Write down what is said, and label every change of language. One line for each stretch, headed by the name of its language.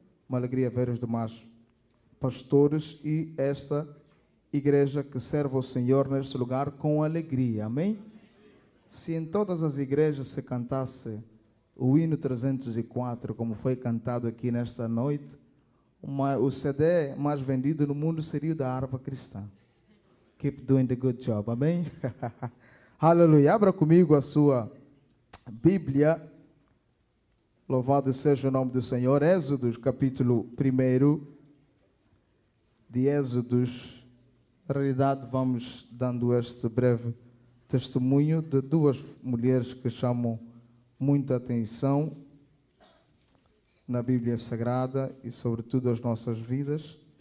Portuguese: Uma alegria ver os demais pastores e esta igreja que serve ao Senhor neste lugar com alegria, amém? Se em todas as igrejas se cantasse o hino 304, como foi cantado aqui nesta noite, o CD mais vendido no mundo seria o da harpa cristã.
English: Keep doing the good job, amém?
Portuguese: Aleluia. Abra comigo a sua Bíblia. Louvado seja o nome do Senhor. Êxodos, capítulo 1 de Êxodos. Na realidade, vamos dando este breve testemunho de duas mulheres que chamam muita atenção na Bíblia Sagrada e, sobretudo, as nossas vidas.